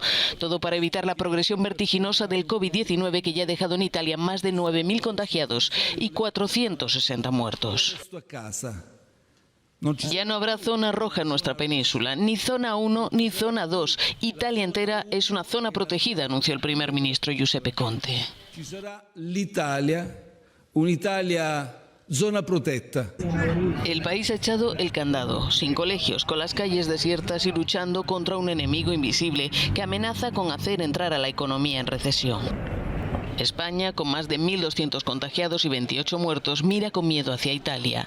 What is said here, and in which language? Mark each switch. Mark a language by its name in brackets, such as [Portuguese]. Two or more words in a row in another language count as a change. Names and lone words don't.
[Spanish] Todo para evitar la progresión vertiginosa del COVID-19, que ya ha dejado en Italia más de 9.000 contagiados y 460 muertos. Ya no habrá zona roja en nuestra península, ni zona 1 ni zona 2. Italia entera es una zona protegida, anunció el primer ministro Giuseppe Conte. [Italian] Ci sarà l'Italia, un'Italia zona protetta. [Spanish] El país ha echado el candado, sin colegios, con las calles desiertas y luchando contra un enemigo invisible que amenaza con hacer entrar a la economía en recesión. España, con más de 1.200 contagiados y 28 muertos, mira con miedo hacia Italia.